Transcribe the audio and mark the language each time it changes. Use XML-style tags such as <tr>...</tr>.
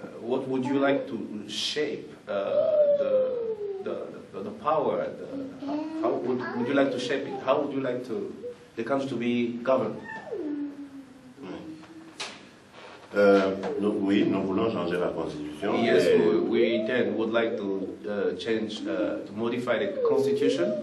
<en>What would you like to shape the power? How would you like to shape it? How would you like the country to be governed?</en> <fr>Oui, nous voulons changer la constitution.</fr> <en>Yes, we would like to change, to modify the constitution.</en>